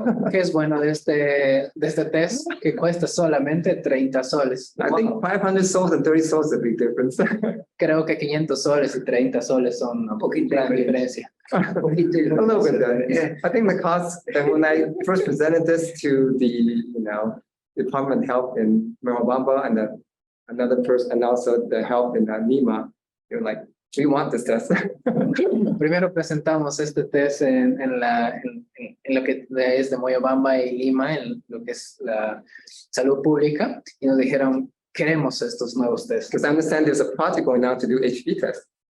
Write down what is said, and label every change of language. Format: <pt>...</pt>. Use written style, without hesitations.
<es>¿Qué es bueno de este test? Que cuesta solamente 30 soles.</es> <en>I think 500 soles and 30 soles is a big difference.</en> <es>Creo que 500 soles y 30 soles son una gran diferencia.</es> <en>A little bit then. Yeah. I think the cost, and when I first presented this to the Department of Health in Merobamba and another person, and also the health in Lima, they were like, we want this test.</en> <es>Primero presentamos este test en lo que es de Moyobamba y Lima, en lo que es la salud pública, y nos dijeron, queremos estos nuevos tests.</es> <en>Because I understand there's a project going on to do HB test.</en>